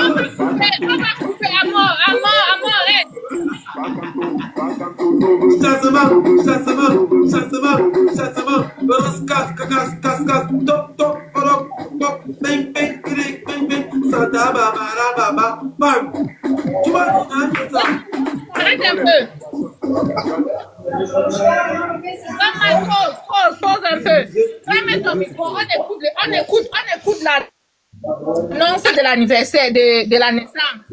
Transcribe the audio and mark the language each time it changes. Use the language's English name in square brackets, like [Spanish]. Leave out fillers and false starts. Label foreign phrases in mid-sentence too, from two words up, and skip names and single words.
[French] On va couper, amour, arrête. Chassement, chassement, chassement, chassement. Casse, top, top, top, top, bang, bang, bang, bang, bang. Santa babara baba, bam. Tu vois, ça. Arrête un peu. Pause un peu. Va mettre ton micro, on écoute l'annonce de l'anniversaire, de la naissance.